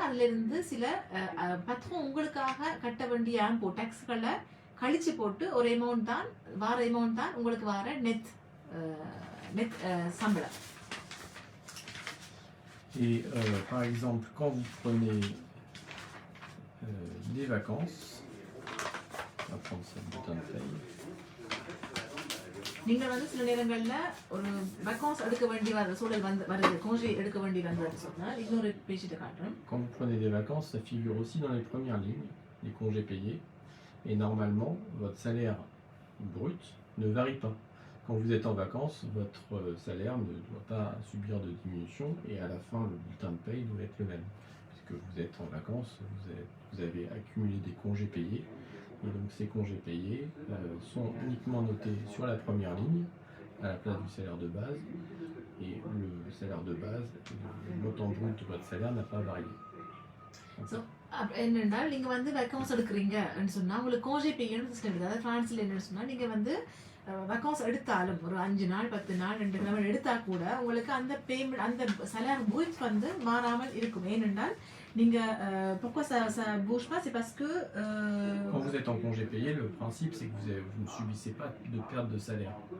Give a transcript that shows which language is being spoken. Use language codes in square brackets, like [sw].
[ta] அதுல இருந்து சில பத்திரம் உங்களுக்காக கட்ட வேண்டிய ஆம்போ டாக்ஸ்களை கழிச்சு போட்டு ஒரு அமௌண்ட் தான் வார அமௌண்ட் தான் உங்களுக்கு வார நெட் சம்பளம். [fr] Et par exemple, quand vous prenez des vacances, on va prendre ce bulletin de paie. [ta] நீங்கள் வந்து சில நேரங்கள்ல ஒரு வேக்கன்ஸ் எடுக்க வேண்டிய சூழல் வருது, congé எடுக்க வேண்டி வந்ததுன்னு சொன்னால் இன்னொரு பேஜிட்ட காட்டுறேன். [fr] Quand vous prenez des vacances, ça figure aussi dans les premières lignes, les congés payés. Et normalement, votre salaire brut ne varie pas. Quand vous êtes en vacances, votre salaire ne doit pas subir de diminution et à la fin, le bulletin de paye doit être le même. Puisque vous êtes en vacances, vous avez accumulé des congés payés. Et donc ces congés payés sont uniquement notés sur la première ligne, à la place du salaire de base. Et le salaire de base, le montant brut de votre salaire n'a pas varié. [ta] என்னென்னால் நீங்கள் வந்து வேக்கன்ஸ் எடுக்கிறீங்கன்னு சொன்னால் உங்களுக்கு கோஜே பேய்னு system இருக்குது. அதாவது ஃப்ரான்ஸில் என்னென்னு சொன்னால் நீங்கள் வந்து வேக்கன்ஸ் எடுத்தாலும் ஒரு 5 நாள் 10 நாள் 2 கிழமை எடுத்தால் கூட உங்களுக்கு அந்த பேமெண்ட் அந்த சலார் பூத் வந்து மாறாமல் இருக்கும். ஏனென்றால் நீங்கள் [fr] pourquoi ça bouge pas, c'est parce que quand vous êtes en congé payé, le principe c'est que vous ne subissez pas de perte de salaire.